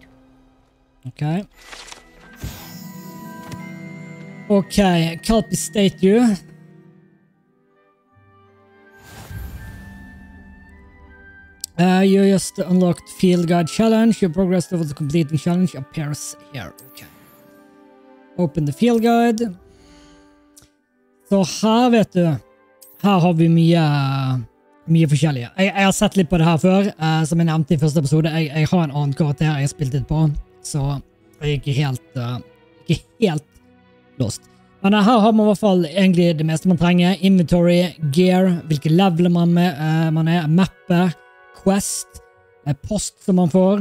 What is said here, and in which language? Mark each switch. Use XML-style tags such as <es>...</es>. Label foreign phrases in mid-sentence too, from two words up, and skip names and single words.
<en>Ok. Ok, Calpi statue. You just unlocked field guide challenge. Your progress towards completing challenge appears here. Okay. Open the field guide.</en> <no>Så her vet du, her har vi mye forskjellige. Jeg har sett litt på det her før, som jeg nevnte i første episode. Jeg har en annen karakter jeg har spilt litt på, så jeg er ikke helt lost. Men her har man i hvert fall egentlig det meste man trenger.</no> <en>Inventory, gear,</en> <no>hvilke leveler man er, mapper, quest, post som man får.</no>